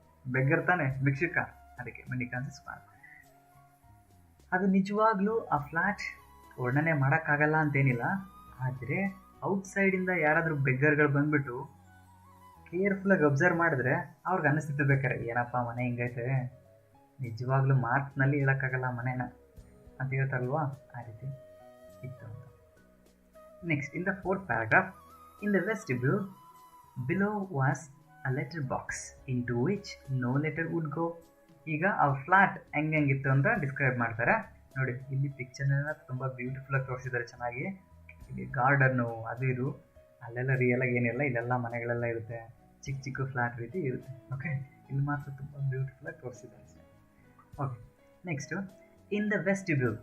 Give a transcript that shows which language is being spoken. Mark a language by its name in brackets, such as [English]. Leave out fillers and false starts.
[Kannada] Beggar ತಾನೆ, ಭಿಕ್ಷುಕ. ಅದಕ್ಕೆ ಮೆಂಡಿಕ್ಯಾನ್ಸಿ squad. ಅದು ನಿಜವಾಗ್ಲೂ ಆ ಫ್ಲ್ಯಾಟ್ ವರ್ಣನೆ ಮಾಡೋಕ್ಕಾಗಲ್ಲ ಅಂತೇನಿಲ್ಲ, ಆದರೆ ಔಟ್ಸೈಡಿಂದ ಯಾರಾದರೂ ಬೆಗ್ಗರ್ಗಳು ಬಂದುಬಿಟ್ಟು ಕೇರ್ಫುಲ್ಲಾಗಿ ಅಬ್ಸರ್ವ್ ಮಾಡಿದ್ರೆ ಅವ್ರಿಗೆ ಅನ್ನಿಸ್ತಿತ್ತು ಬೇಕಾರೆ, ಏನಪ್ಪ ಮನೆ ಹಿಂಗೈತೆ, ನಿಜವಾಗ್ಲೂ ಮಾರ್ಕ್ಸ್ನಲ್ಲಿ ಹೇಳೋಕ್ಕಾಗಲ್ಲ ಮನೇನ ಅಂತ ಹೇಳ್ತಾರಲ್ವಾ, ಆ ರೀತಿ ಇತ್ತು ಅಂತ. [English] Next, in the 4th paragraph, in the vestibule below was a letter box into which no letter would go. [Kannada] ಈಗ ಆ ಫ್ಲಾಟ್ ಹೆಂಗಿತ್ತು ಅಂತ ಡಿಸ್ಕ್ರೈಬ್ ಮಾಡ್ತಾರೆ ನೋಡಿ. ಇಲ್ಲಿ ಪಿಕ್ಚರ್ನ ತುಂಬ ಬ್ಯೂಟಿಫುಲ್ಲಾಗಿ ತೋರಿಸಿದ್ದಾರೆ ಚೆನ್ನಾಗಿ. ಇಲ್ಲಿ ಗಾರ್ಡನ್ನು ಅದು ಇದು ಅಲ್ಲೆಲ್ಲ ರಿಯಲಾಗಿ ಏನಿಲ್ಲ, ಇಲ್ಲೆಲ್ಲ ಮನೆಗಳೆಲ್ಲ ಇರುತ್ತೆ, ಚಿಕ್ಕ ಚಿಕ್ಕ ಫ್ಲಾಟ್ ರೀತಿ ಇರುತ್ತೆ. ಓಕೆ, ಇಲ್ಲಿ ಮಾತ್ರ ತುಂಬ ಬ್ಯೂಟಿಫುಲ್ಲಾಗಿ ತೋರಿಸಿದ್ದಾರೆ. Okay, next [English] In the vestibule.